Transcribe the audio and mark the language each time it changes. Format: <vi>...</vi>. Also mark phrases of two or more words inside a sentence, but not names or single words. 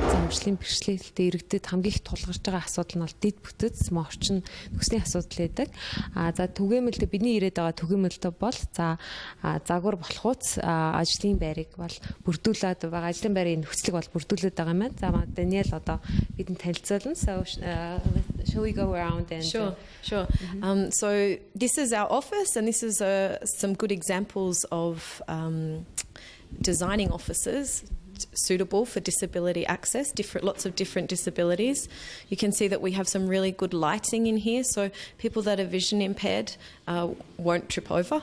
<mn>урьдчилан бэрхшээлтэй иргэдэд хамгийн их тулгарч байгаа асуудал нь бол дэд бүтэц, морчин нөхцөлийн асуудал байдаг. За түгээмэлдээ бидний ирээд байгаа түгээмэлдээ бол загвар болохуц ажлын байрыг бол бүрдүүлээд байгаа. Ажлын байрын нөхцөлийг бол бүрдүүлээд байгаа юм байна. За Даниэл одоо бидэнд танилцуулна.</mn> <en>So shall we go around and Sure. So this is our office, and this is some good examples of designing offices suitable for disability access, lots of different disabilities. You can see that we have some really good lighting in here, so people that are vision impaired won't trip over.</en>